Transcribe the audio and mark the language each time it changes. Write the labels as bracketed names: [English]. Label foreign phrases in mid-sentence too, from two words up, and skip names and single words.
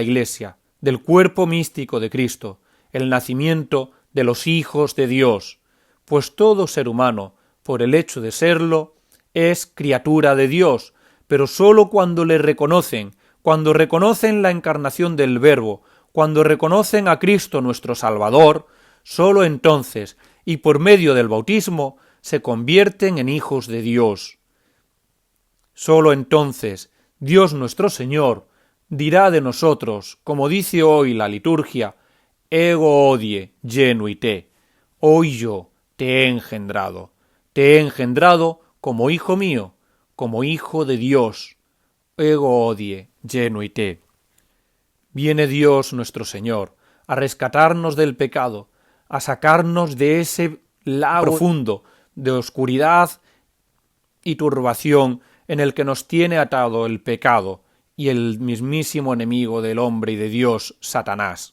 [Spanish] Iglesia, del cuerpo místico de Cristo, el nacimiento de los hijos de Dios, pues todo ser humano, por el hecho de serlo, es criatura de Dios, pero sólo cuando le reconocen, cuando reconocen la encarnación del Verbo, cuando reconocen a Cristo nuestro Salvador, sólo entonces, y por medio del bautismo, se convierten en hijos de Dios. Sólo entonces, Dios nuestro Señor dirá de nosotros, como dice hoy la liturgia: [Latin] ego hodie genui te, [Spanish] hoy yo te he engendrado como hijo mío, como hijo de Dios, [Latin] ego hodie genui te. [Spanish] Viene Dios nuestro Señor a rescatarnos del pecado, a sacarnos de ese lago profundo de oscuridad y turbación en el que nos tiene atado el pecado y el mismísimo enemigo del hombre y de Dios, Satanás.